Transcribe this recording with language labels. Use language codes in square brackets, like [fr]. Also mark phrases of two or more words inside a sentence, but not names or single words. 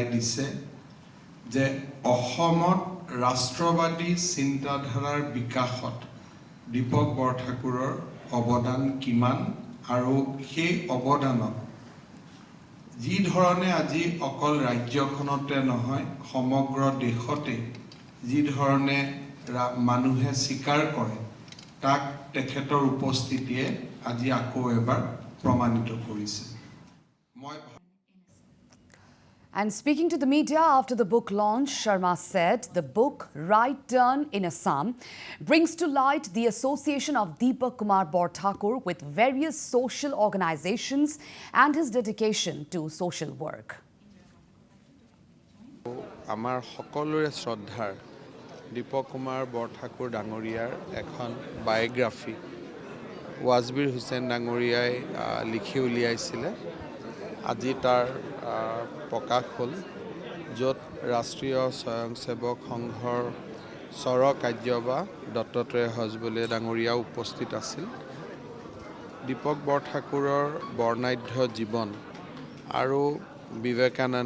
[as] দিছে যে অসমত ৰাষ্ট্ৰবাদী চিন্তাধাৰাৰ বিকাশত দীপক বৰঠাকুৰৰ অৱদান কিমান আৰু সেই অৱদানক যি ধৰণে আজি অকল ৰাজ্যখনতে নহয় সমগ্ৰ দেশতে যি ধৰণে মানুহে স্বীকাৰ কৰে তাক তেখেতৰ উপস্থিতিয়ে আজি আকৌ এবাৰ প্ৰমাণিত কৰিছে [en] And speaking to the media after the book launch, Sarma said the book Right Turn in Assam brings to light the association of Dipok Kumar Barthakur with various social organizations and his dedication to social work. [as] Amar hokolore shraddhar Dipok Kumar Barthakur Dangoriyar ekhon biography Wasbir Hussain Dangoriyai likhi uliaisile আজি তাৰ প্ৰকাশ হ'ল য'ত ৰাষ্ট্ৰীয় স্বয়ংসেৱক সংঘৰ স্বৰ কাৰ্যবা দত্তত্ৰেয় হজবলে ডাঙৰীয়া উপস্থিত আছিল দীপক বৰঠাকুৰৰ বৰ্ণাঢ্য জীৱন আৰু বিবেকানন্দ